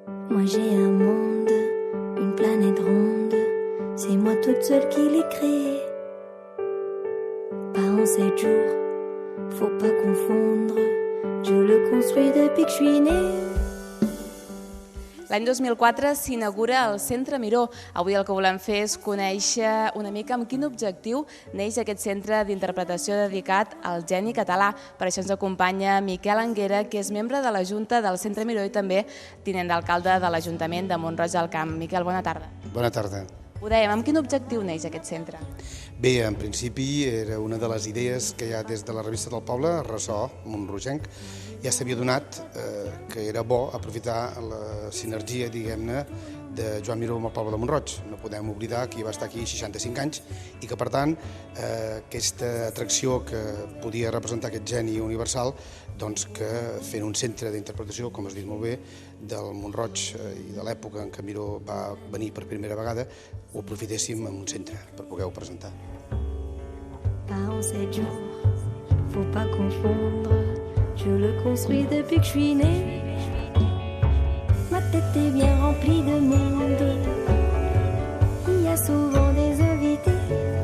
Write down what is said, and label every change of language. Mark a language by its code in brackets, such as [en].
[fr] Moi j'ai un monde, une planète ronde, c'est moi toute seule qui l'ai créée. Pas en 7 jours, faut pas confondre, je le construis depuis que je suis née. [ca] L'any 2004 s'inaugura el Centre Miró. Avui el que volem fer és conèixer una mica amb quin objectiu neix aquest centre d'interpretació dedicat al geni català. Per això ens acompanya Miquel Anguera, que és membre de la Junta del Centre Miró i també tinent d'alcalde de l'Ajuntament de Mont-roig del Camp. Miquel, bona tarda. Bona tarda. Ho dèiem, amb quin objectiu neix aquest centre? Bé, en principi era una de les idees que ja des de la revista del poble, Ressò, Montrogenc, ja s'havia donat que era bo aprofitar la sinergia, diguem-ne, de Joan Miró amb el poble de Mont-roig. No podem oblidar que va estar aquí 65 anys i que, per tant, aquesta atracció que podia representar aquest geni universal, doncs que fent un centre d'interpretació, com has dit molt bé, del Mont-roig i de l'època en què Miró va venir per primera vegada, ho aprofitéssim en un centre per poder-ho presentar. [fr] Pas en 7 jours, faut pas confondre, je le construis depuis que je suis née. Ma tête est bien remplie de monde, il y a souvent des invités.